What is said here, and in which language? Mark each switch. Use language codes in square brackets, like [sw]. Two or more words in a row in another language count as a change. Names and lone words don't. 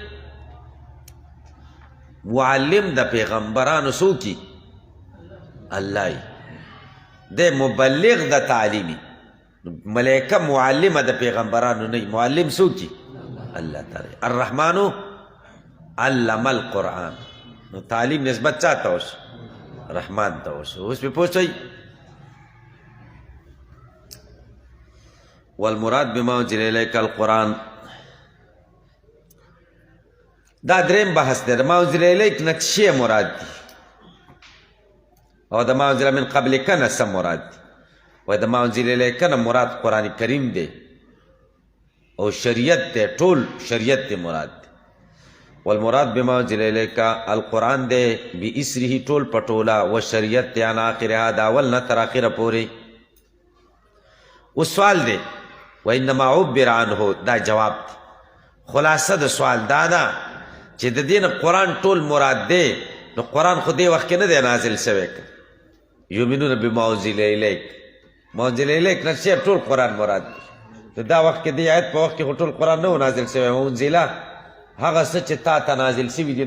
[ps] معلم د پیغمبرانو څوک الله د مبلغ د تعلیمي ملائکه معلمه د پیغمبرانو نه معلم څوک الله تعالی [ar] الرحمن علم القرآن [ps] نو تعلیم نسبت چاته وشو رحمان ته وشو اوس پې پوه شئ [ar] والمراد بما انزل الیک القرآن [ps] دا دریم بحث دی د [ar] ما انزل الیک [ps] نه څه مراد دي او د [ar] ما انزل من قبلک [ps] نه څه مراد دي وایي د [ar] ما انزل الیک [ps] نه مراد قرآن کریم دی او شریعت دی ټول شریعت دی مراد دی [ar] والمراد بما انزل الیک القرآن [ps] دی باسره ټول پټولا و شریعت دی [ar] عن آخرها [ps] د اول نه تر اخره پورې اوس سوال دی [ar] وانما عبر عنه [ps] دا جواب دی خلاصه د سوال دا ده چې د دې نه قرآن ټول مراد دی نو قرآن خو دې وخت کې نه دی نازل شوی [ar] یؤمنون بما انزل الیک منزل الیک [ps] نه شی ټول قرآن مراد دی. دا وخت کې دی آیت په وخت کې خو ټول قرآن نه و نازل شوی. منزله هغه څه چې تا ته نازل شوي دي.